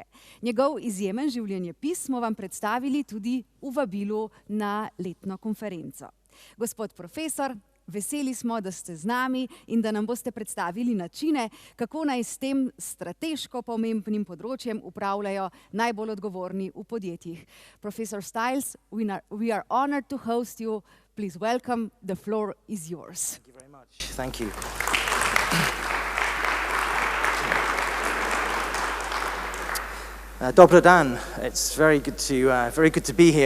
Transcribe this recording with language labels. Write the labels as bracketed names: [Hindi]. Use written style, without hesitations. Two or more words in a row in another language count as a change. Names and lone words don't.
[Slovenian] Njegov izjemen življenjepis smo vam predstavili tudi v vabilu na letno konferenco. Gospod profesor, veseli smo, da ste z nami in da nam boste predstavili načine, kako naj s tem strateško pomembnim področjem upravljajo najbolj odgovorni v podjetjih. [English] Professor Stilesa, we are honored to host you. Please welcome. The floor is yours. Thank you very much. Thank you. [Croatian] Dobar dan. [English] It's very good to be here.